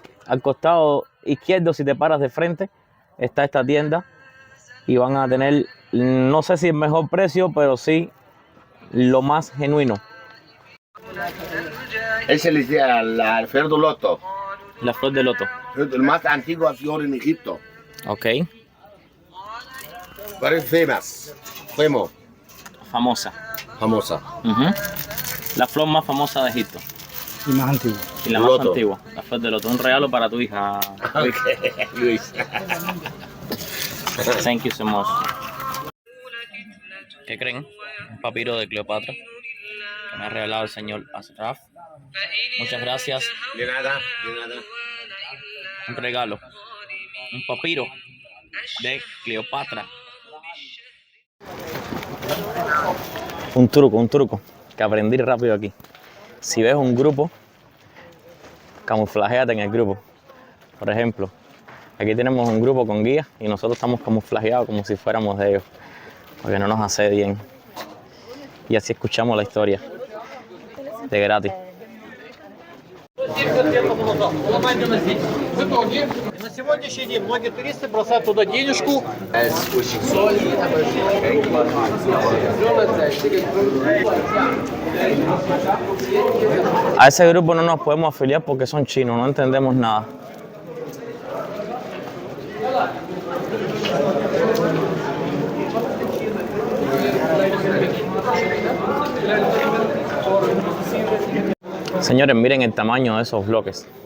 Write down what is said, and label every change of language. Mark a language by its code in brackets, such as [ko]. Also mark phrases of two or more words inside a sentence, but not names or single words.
[es] Al costado izquierdo, si te paras de frente, está esta tienda. Y van a tener, no sé si el mejor precio, pero sí lo más genuino. Ese le decía la flor de loto. La flor de loto. El más antiguo flor en Egipto. Ok. [en] Very famous. [es] Famosa. Famosa. La flor más famosa de Egipto. Y más antiguo. Y la más antigua. La flor de loto. Un regalo para tu hija. Ok, Luis. [en] Thank you so much. [es] ¿Qué creen? Un papiro de Cleopatra que me ha regalado el señor Ashraf. Muchas gracias. De nada, de nada. Un regalo. Un papiro de Cleopatra. Un truco que aprendí rápido aquí. Si ves un grupo, camuflajeate en el grupo. Por ejemplo, aquí tenemos un grupo con guías y nosotros estamos camuflajeados como si fuéramos de ellos, porque no nos asedien. Y así escuchamos la historia de gratis. [ru] На сегодняшний день многие туристы бросают туда денежку. [es] A ese grupo no nos podemos afiliar porque son chinos, no entendemos nada. Señores, miren el tamaño de esos bloques.